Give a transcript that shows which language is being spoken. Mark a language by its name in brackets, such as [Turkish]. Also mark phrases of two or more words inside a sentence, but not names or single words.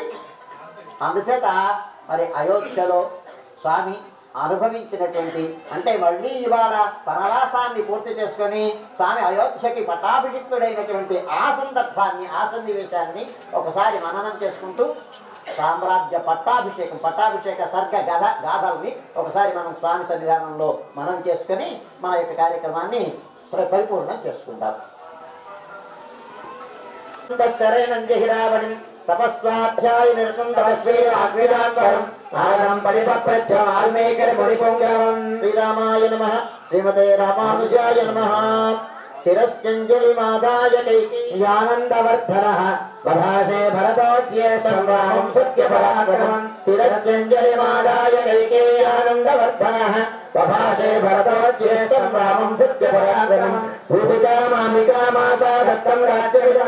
[Telugu] అందుచేత మరి అయోధ్యలో స్వామి అనుభవించినటువంటి, అంటే మళ్ళీ ఇవాళ వనవాసాన్ని పూర్తి చేసుకొని స్వామి అయోధ్యకి పట్టాభిషిక్తుడైనటువంటి ఆ సందర్భాన్ని, ఆ సన్నివేశాన్ని ఒకసారి మననం చేసుకుంటూ సామ్రాజ్య పట్టాభిషేక సర్గ గాథల్ని ఒకసారి మనం స్వామి సన్నిధానంలో మనం చేసుకొని మన యొక్క కార్యక్రమాన్ని పరిపూర్ణం చేసుకుంటాం. [Sanskrit] తపస్వాధ్యాయ నిరతం తపస్వీ వాగ్వేదాంతరం ఆగం పరిపప్రచ్ఛ వాల్మీకి మునిపుంగవం. శ్రీరామాయ నమః. శ్రీమతే రామానుజాయ నమః. शिरस्यञ्जलिमादाय कैकेय्यानन्दवर्धनः बभाषे भरतोज्येष्ठं रामं सत्यपराक्रमं शिरस्यञ्जलिमादाय कैकेय्यानन्दवर्धनः बभाषे भरतोज्येष्ठं रामं सत्यपराक्रमं भूपिता मामिका माता दत्तं राज्यमिदं